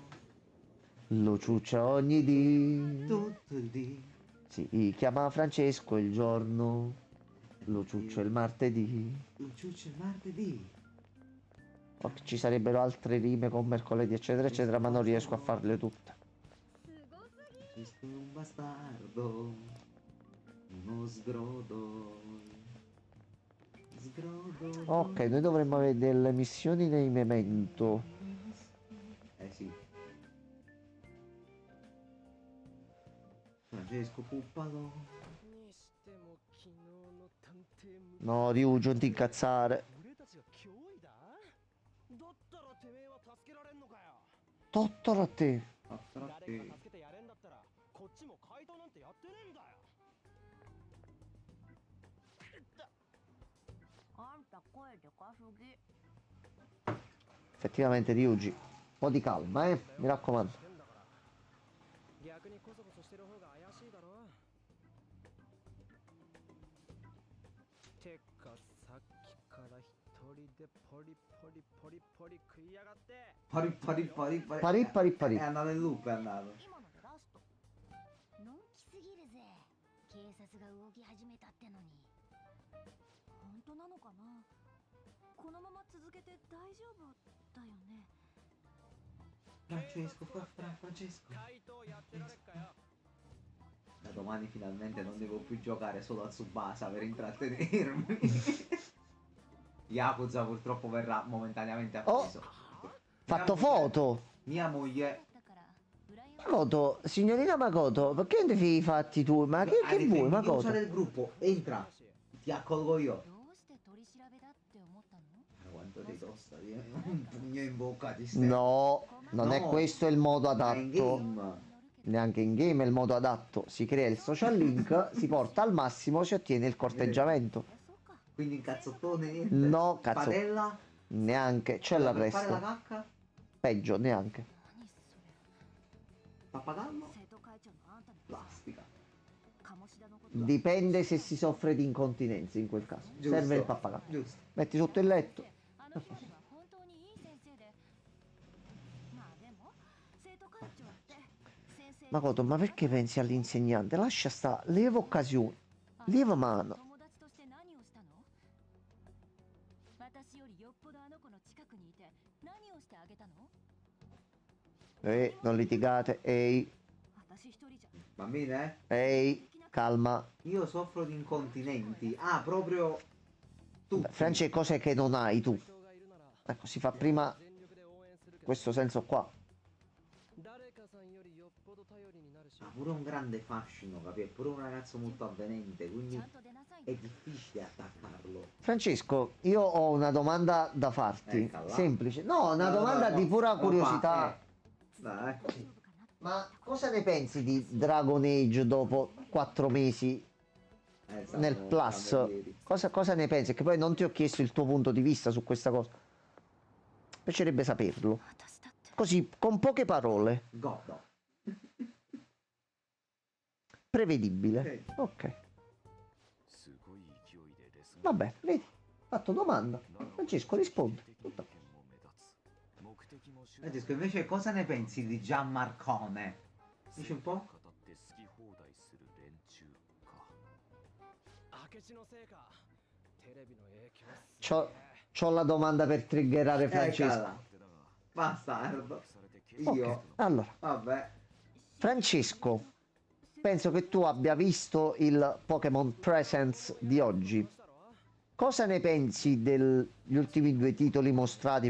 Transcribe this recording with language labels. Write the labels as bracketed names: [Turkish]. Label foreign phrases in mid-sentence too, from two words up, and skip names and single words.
[Italian] Lo ciuccia ogni dì. tutto il dì. Si chiama Francesco il giorno, lo ciuccia il martedì. Lo ciuccia il martedì. Ci sarebbero altre rime con mercoledì, eccetera, eccetera, ma non riesco a farle tutte. [Japanese] すごすぎ [Italian] Francesco è un bastardo, uno sgrodo. Sgrodo. Ok, noi dovremmo avere delle missioni nei Memento. Sì. Francesco Puppalo. [Japanese] にしても昨日の探偵無 [Italian] No, Ryujo, non ti incazzare. [Japanese] 俺たちが脅威だだったらてめえは助けられんのかよ [Italian] Tottoro a te. Attratti. [Japanese] 誰かが助けてやれんだったらこっちも怪盗なんてやってねえんだよあんた声でかすぎ [Italian] Effettivamente, Ryuji. Un po' di calma, mi raccomando. [Japanese] してんだから逆にコソコソしてる方が怪しいだろてかさっきから一人でポリポリポリポリ食いやがって [Italian] Pari pari pari pari. Pari pari pari. È andato in loop, è andato. [Japanese] 今のでラストのんきすぎるぜ警察が動き始めたってのに本当なのかなこのまま続けて大丈夫だよね [Italian] Francesco, Francesco. [Japanese] 怪盗やってられっかよ [Italian] Da domani finalmente non devo più giocare solo a Tsubasa per intrattenermi. Yakuza purtroppo verrà momentaneamente appeso. Fatto foto. Mia moglie [Japanese] だから羨ま [Italian] Makoto, signorina Makoto, perché non ti fai i fatti tu? Ma che vuoi, fiducia Makoto? del gruppo, entra, ti accolgo io. [Japanese] どうして取り調べだって思ったの [Italian] Quanto ti costa un pugno in bocca ti No, non è No. questo il modo Ma in adatto. game. neanche in game è il modo adatto, si crea il social link, si porta al massimo, si ottiene il corteggiamento. [Japanese] そうか [Italian] Quindi in cazzottone niente. No, cazzo, Padella? neanche, c'è Per fare la l'arresto. cacca? Peggio, neanche. [Japanese] 何それ [Italian] Pappagallo? [Japanese] 生徒会長のあんたに [Italian] Plastica. [Japanese] 鴨志田のこと [Italian] Dipende se si soffre di incontinenza in quel caso. Giusto. Serve il pappagallo. Giusto. Metti sotto il letto. [Japanese] あの人は本当にいい先生でまあでも生徒会長って先生 [Italian] Makoto, ma perché pensi all'insegnante? Lascia sta, leva occasione, leva mano. [Japanese] 友達として何をしたの私よりよっぽどあの子の近くにいて何をしてあげたの [Italian] Non litigate, ehi, [Japanese] 私一人じゃ [Italian] Bambine? ehi, calma. Io soffro di incontinenti. Ah, proprio tutti. Francesco, cos'è che non hai tu? Ecco, si fa prima questo senso qua. Ha pure un grande fascino, capi? È pure un ragazzo molto avvenente, [Japanese] ち [Italian] quindi [Japanese] ゃんと出なさい [Italian] è difficile attaccarlo. Francesco, io ho una domanda da farti. Eccola. Semplice. No, una No, domanda no, di pura no, curiosità. Dai. [Japanese] 大丈夫かな [Italian] Ma cosa ne pensi di Dragon Age dopo 4 mesi nel stavamo Plus? parlando ieri. Cosa ne pensi? Che poi non ti ho chiesto il tuo punto di vista su questa cosa. Piacerebbe saperlo. [Japanese] 私だって [Italian] Così, con poche parole. Godo. Prevedibile. Ok. Vabbè, vedi. Fatto domanda. Francesco risponde. Tutto. Francesco, invece cosa ne pensi di Gianmarcone? Dici un po'? [Japanese] 明智のせいかテレビの影響っす [Italian] C'ho la domanda per triggerare Francesco. Eccola. Bastardo. Ok, Io. allora. Vabbè. Francesco, penso che tu abbia visto il Pokémon Presents di oggi. Cosa ne pensi degli ultimi 2 titoli mostrati?